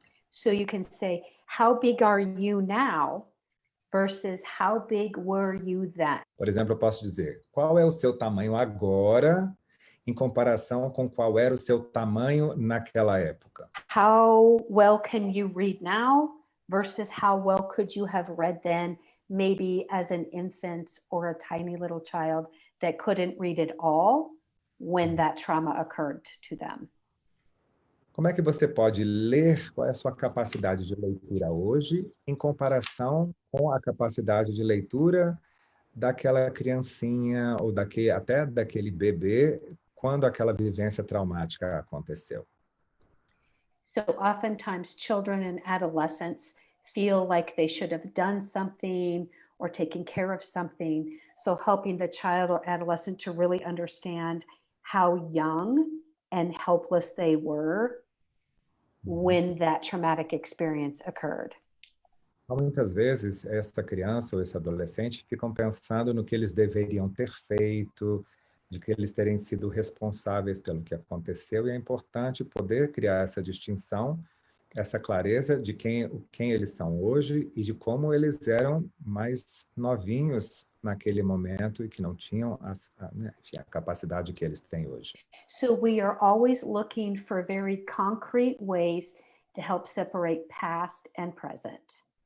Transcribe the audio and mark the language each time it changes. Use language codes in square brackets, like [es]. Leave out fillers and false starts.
[en] So you can say, how big are you now versus how big were you then? [pt] Por exemplo, eu posso dizer, qual é o seu tamanho agora em comparação com qual era o seu tamanho naquela época? [en] How well can you read now versus how well could you have read then, maybe as an infant or a tiny little child that couldn't read at all when that trauma occurred to them. [pt] Como é que você pode ler? Qual é a sua capacidade de leitura hoje em comparação com a capacidade de leitura daquela criancinha ou até daquele bebê quando aquela vivência traumática aconteceu? [en] So oftentimes children and adolescents feel like they should have done something or taken care of something. So helping the child or adolescent to really understand how young and helpless they were when that traumatic experience occurred. [pt] Muitas vezes, essa criança ou esse adolescente ficam pensando no que eles deveriam ter feito, de que eles terem sido responsáveis pelo que aconteceu, e é importante poder criar essa distinção, essa clareza de quem eles são hoje e de como eles eram mais novinhos naquele momento e que não tinham a capacidade que eles têm hoje. [en] So we are always looking for very concrete ways to help separate past and present.